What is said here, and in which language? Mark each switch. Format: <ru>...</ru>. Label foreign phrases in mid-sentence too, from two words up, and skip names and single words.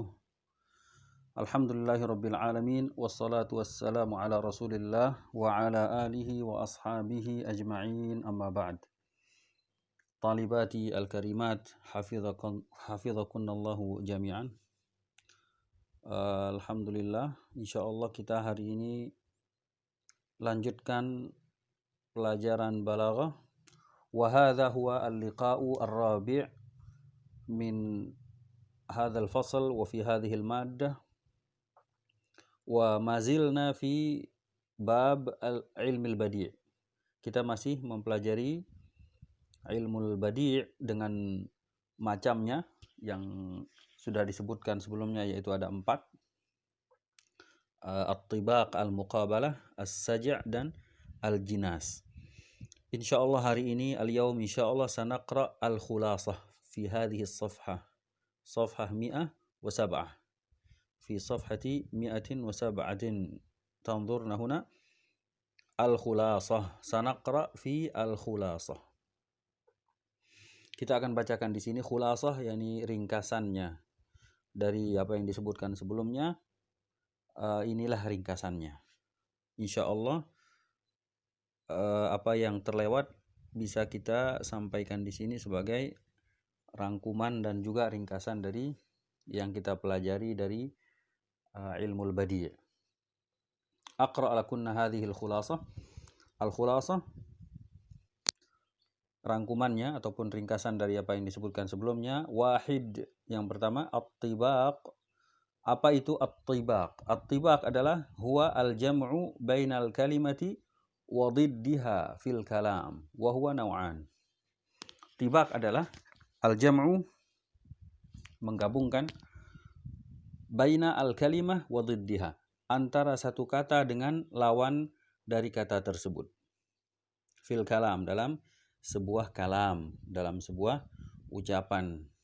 <ar>الحمد لله رب العالمين والصلاة والسلام على رسول الله وعلى آله وأصحابه أجمعين, أما بعد. طالباتي الكريمات، حفظكن الله جميعا. Alhamdulillah,</ar> <id>insyaallah kita hari ini lanjutkan pelajaran balaghah.</id> <ar>وهذا هو اللقاء الرابع من هذا الفصل وفي هذه المادة. وما زلنا في باب علم البديع'.</ar> <id>Kita masih mempelajari</id> <ar>علم البديع'</ar> <id>dengan macamnya yang sudah disebutkan sebelumnya, yaitu ada 4.</id> <ar>الطباق، المقابلة، السجع' dan al-jinas. Insyaallah</ar> <id>hari ini</id> <ar>اليوم إن شاء الله سنقرأ الخلاصة في هذه الصفحة. صفحة 107. في صفحة 107. تنظرنا هنا الخلاصة. سنقرأ في الخلاصة.</ar> <id>Kita akan bacakan di sini khulasah, yakni ringkasannya dari apa yang disebutkan sebelumnya. Inilah ringkasannya. Insyaallah apa yang terlewat bisa kita sampaikan di sini sebagai rangkuman dan juga ringkasan dari yang kita pelajari dari</id> <ar>علم البديع'. أقرأ لكن هذه الخلاصة.</ar> <id>Al-khulasah rangkumannya ataupun ringkasan dari apa yang disebutkan sebelumnya. Wahid, yang pertama, at-tibaq. Apa itu at-tibaq?</id> <ar>At-tibaq adalah هو الجمع بين الكلمة وضدها في الكلام وهو نوعا.</ar> <id>Tibaq adalah al-jam'u, menggabungkan,</id> <ar>بين الكلمة وضدها,</ar> <id>antara satu kata dengan lawan dari kata tersebut.</id> <ar>في الكلام,</ar> <id>dalam sebuah kalam, dalam sebuah ucapan.</id>